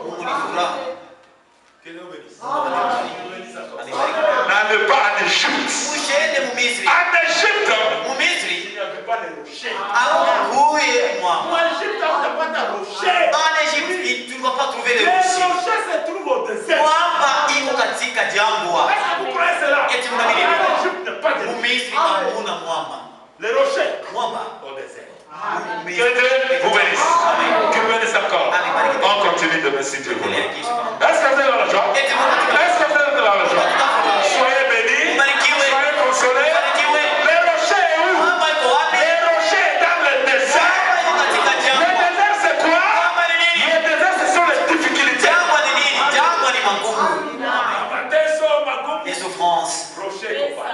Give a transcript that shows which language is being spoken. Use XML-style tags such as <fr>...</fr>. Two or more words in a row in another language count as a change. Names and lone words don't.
<fr>Que Dieu bénisse. N'allez pas en Égypte. En Égypte, il n'y avait pas de rocher. En Égypte, il n'y a pas de rocher. En Égypte, tu ne vas pas trouver Les les rochers. rochers se trouvent au désert.</fr> <sw>Mwamba iko katika jangwa.</sw> <fr>Est-ce que vous croyez cela?</fr> <sw>Eti mnaamini</sw> <fr>En</fr> <sw>hivyo?</sw> <fr>Égypte, il n'y a pas de rocher.</fr> <sw>Misri hamuna mwamba.</sw> <fr>Les rochers</fr> <sw>Mwamba</sw> <fr>au désert.</fr> <sw>Misri.</sw> <fr>Que Dieu vous bénisse. Que Dieu bénisse encore. On continue demain si Dieu veut. Est-ce que vous êtes dans la joie? Est-ce que vous êtes dans la joie? Soyez bénis. Soyez consolés. Les rochers où?</fr> <sw>Mwamba iko wapi?</sw> <fr>Les rochers dans le désert.</fr> <sw>Mwamba iko katika</sw> <fr>Le</fr> <sw>jangwa.</sw> <fr>désert c'est quoi?</fr> <sw>Jangwa ni nini? Le désert ce sont les difficultés. Jangwa ni nini? Jangwa ni magumu. Mateso magumu.</sw> <fr>Les souffrances. Rocher</fr>